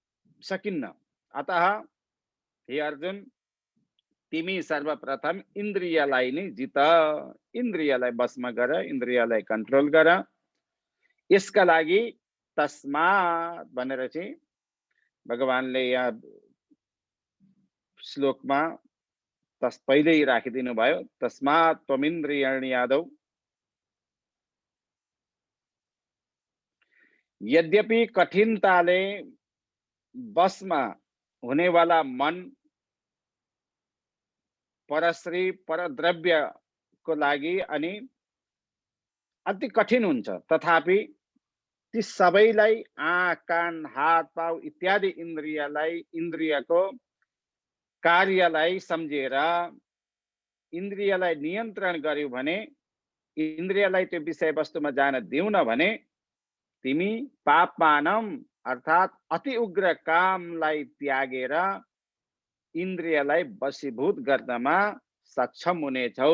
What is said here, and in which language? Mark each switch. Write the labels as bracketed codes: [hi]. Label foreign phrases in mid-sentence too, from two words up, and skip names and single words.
[ne] अतः हे अर्जुन, तिमी सर्वप्रथम इन्द्रियलाई नै जित, इन्द्रियलाई बसमा गर, इन्द्रियलाई कन्ट्रोल गर। यसका लागि तस्मात् भनेर चाहिँ भगवानले यहाँ श्लोकमा पहिल्यै राखिदिनु भयो। [sa] तस्मात् त्वमिन्द्रियाणि आदौ, [ne] यद्यपि कठिनताले बसमा हुनेवाला मन परश्री परद्रव्यको लागि अनि अति कठिन हुन्छ, तथापि ती सबैलाई आँख कान हात पाउ इत्यादि इन्द्रियको कार्यलाई सम्झेर इन्द्रियलाई नियन्त्रण गर्यौ भने, इन्द्रियलाई त्यो विषय वस्तुमा जान दिउन भने तिमी पापमानम अर्थात अति उग्र कामलाई त्यागेर इन्द्रियलाई वशीभूत गर्नमा सक्षम हुनेछौ।